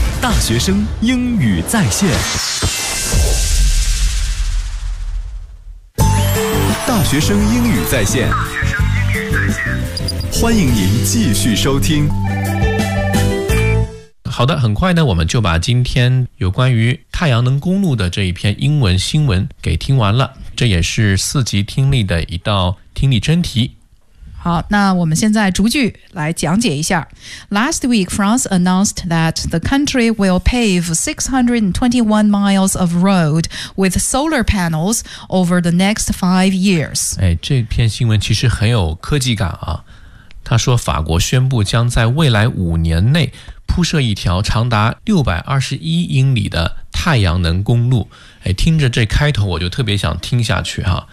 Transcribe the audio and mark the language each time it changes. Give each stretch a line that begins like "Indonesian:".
Chinese: 大学生英语在线，大学生英语在线，欢迎您继续收听。好的，很快呢，我们就把今天有关于太阳能公路的这一篇英文新闻给听完了，这也是四级听力的一道听力真题。好，那我们现在逐句来讲解一下。
English: Last week, France announced that the country will pave 621 miles of road with solar panels over the next 5 years.
Chinese: 哎，这篇新闻其实很有科技感啊。他说法国宣布将在未来五年内铺设一条长达621英里的太阳能公路。哎，听着这开头我就特别想听下去哈。